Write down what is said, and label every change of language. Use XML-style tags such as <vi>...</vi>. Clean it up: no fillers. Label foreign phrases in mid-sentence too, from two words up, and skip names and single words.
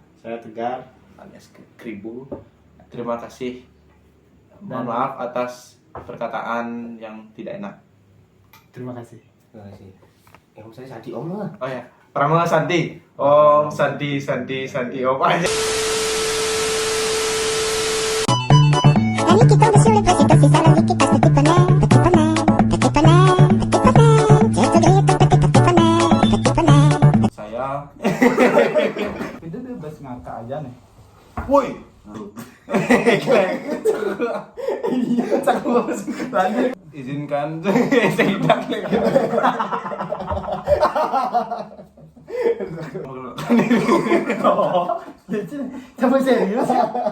<id>Saya Tegar. alias Kribu. Terima kasih. Mohon Dan- maaf atas perkataan yang tidak enak. Terima kasih. Terima kasih. Yang saya Sadi Om lah. Oh ya, Pramila Santi.</id> <sa>Om Santi Om</sa> <id>aja.</id> <fr>Allez, qui tombe sur le président, c'est ça la vie qui passe petit poney, petit poney, petit poney, petit poney. Tu es grillé tout petit poney, petit poney.</fr> <id>Saya Itu bebas ngakak aja nih. woi. Lanjut. Izinkan saya tidak. Coba serius ya.</id>